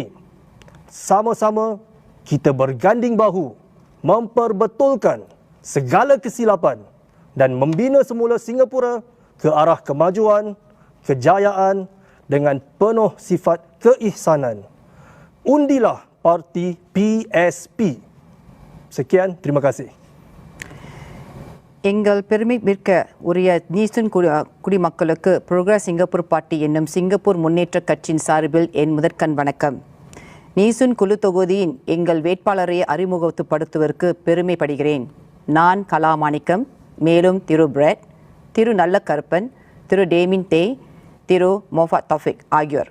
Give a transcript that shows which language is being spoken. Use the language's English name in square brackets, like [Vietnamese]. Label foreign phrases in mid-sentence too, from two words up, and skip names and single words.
[Malay] Sama-sama kita berganding bahu memperbetulkan segala kesilapan dan membina semula Singapura ke arah kemajuan, kejayaan dengan penuh sifat keihsanan. Undilah parti PSP. Sekian, terima kasih. [Tamil] எங்கள் பெருமைமிக்க உரிய நீசூன் குடிமக்களுக்கு புரோகிரஸ் சிங்கப்பூர் பார்ட்டி என்னும் சிங்கப்பூர் முன்னேற்ற கட்சியின் சார்பில் என் முதற்கண் வணக்கம். நீசூன் குழு தொகுதியின் எங்கள் வேட்பாளரை அறிமுகப்படுத்துவதற்கு பெருமைப்படுகிறேன். நான் கலாமாணிக்கம், மேலும் திரு பிரெட், திரு நல்லக்கருப்பன், திரு டேமின் தே, திரு மொஃபத் தௌஃபிக் ஆகியோர்.